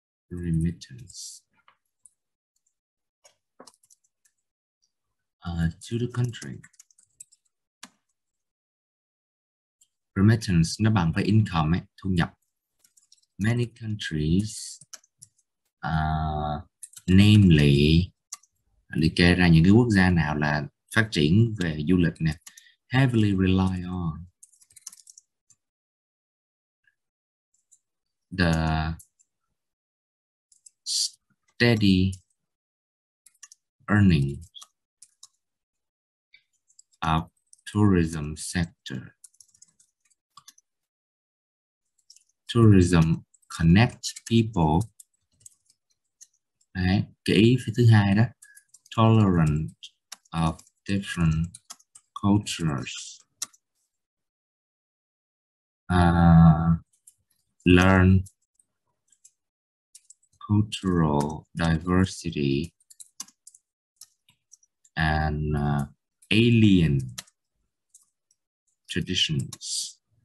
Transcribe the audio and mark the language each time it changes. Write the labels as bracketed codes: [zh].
[en] Remittance to the country. [vi] Remittance nó bằng với income ấy, thu nhập. [en] Many countries, namely, [vi] liệt kê ra những cái quốc gia nào là phát triển về du lịch nè, [en] heavily rely on the steady earning of tourism sector. Tourism connects people. [vi] Đấy, cái ý phía thứ hai đó, [en] tolerant of different cultures, learn cultural diversity and alien traditions.